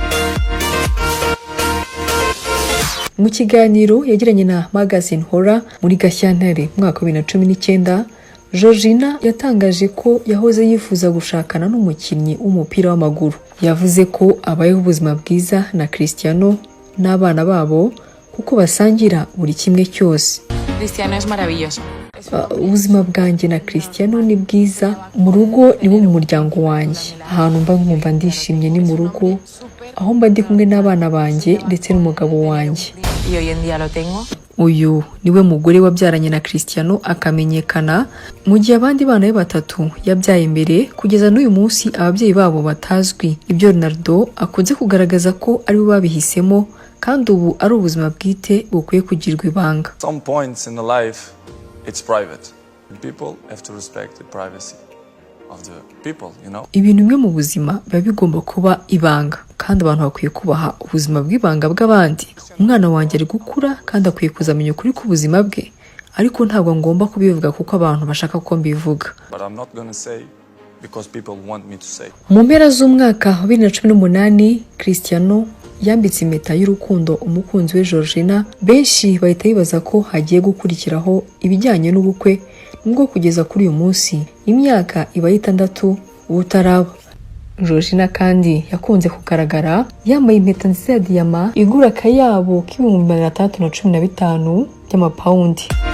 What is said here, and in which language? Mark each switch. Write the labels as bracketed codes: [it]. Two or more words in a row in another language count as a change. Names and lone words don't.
[rw] Mu kiganiro yagiranye na magazine Hora muri Gashyantare mwaka wa 2019, Georgina yatangaje ko yahoze yifuza gushakana n'umukinnyi w'umupira w'amaguru. Yavuze ko abayeho ubuzima bwiza na Cristiano n'abana babo kuko basangira buri kimwe cyose. [es] Cristiano es maravilloso. [rw] Ubuzima bwanjye na Cristiano ni bwiza, mu rugo ni mu muryango wanjye, ahantu mba nkumva ndishimye ni mu rugo, aho mba ndi kumwe n'abana banjye ndetse n'umugabo wanjye. Uyu niwe mugore wabyaranye na Cristiano akamenyekana, mu gihe abandi bana be batatu yabyaye mbere. Kugeza n'uyu munsi ababyeyi babo batazwi. Ibyo Ronaldo akunze kugaragaza ko ari bo babihisemo, kandi ubu ari ubuzima bwite bukwiye kugirwa ibanga. [en] Some points in the life it's private. People have to respect the privacy of the people, you know. [rw] Ibintu bimwe mu buzima biba bigomba kuba ibanga, kandi abantu bakwiye kubaha ubuzima bw'ibanga bw'abandi. Umwana wanjye ari gukura kandi akwiye kuzamenya ukuri k'ubuzima bwe, ariko ntabwo ngomba kubivuga kuko abantu bashaka ko mbivuga. [en] But I'm not going to say because people want me to say. [rw] Mu mpera z'umwaka wa 2018, Cristiano yambitse impeta y'urukundo umukunzi we Georgina. Benshi bahita bibaza ko hagiye gukurikiraho ibijyanye n'ubukwe, nubwo kugeza kuri uyu munsi imyaka iba 6 ubutaraba. Georgina kandi yakunze kugaragara yambaye impeta nziza ya diyama igura akayabo $615 by'amapawundi.